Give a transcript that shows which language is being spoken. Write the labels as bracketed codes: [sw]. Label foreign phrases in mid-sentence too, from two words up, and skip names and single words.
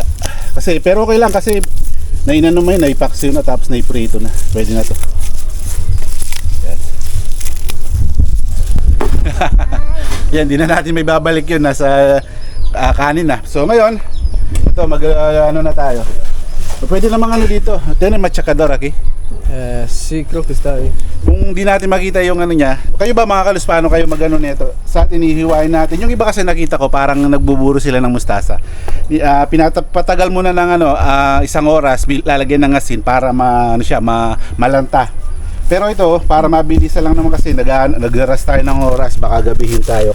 [tl] Kasi pero okay lang kasi nainano mo yun, naipaksiw na tapos naiprito na. Pwede na to. Yan. Yan, di na natin may babalik yun. Nasa kanin na. So ngayon, ito na tayo. Pwede namang dito. [es] Tiene machacador aquí. Sí, creo que está ahí. [tl] Kung di natin makita yung niya, kayo ba mga kalus, paano kayo magano nito? Sa atin ihiwain natin. Yung iba kasi nakita ko parang nagbuburo sila ng mustasa. Patagal muna ng isang oras, lalagyan ng asin para malanta. Pero ito, para mabilis lang naman kasi nagras tayo ng oras, baka gabihin tayo.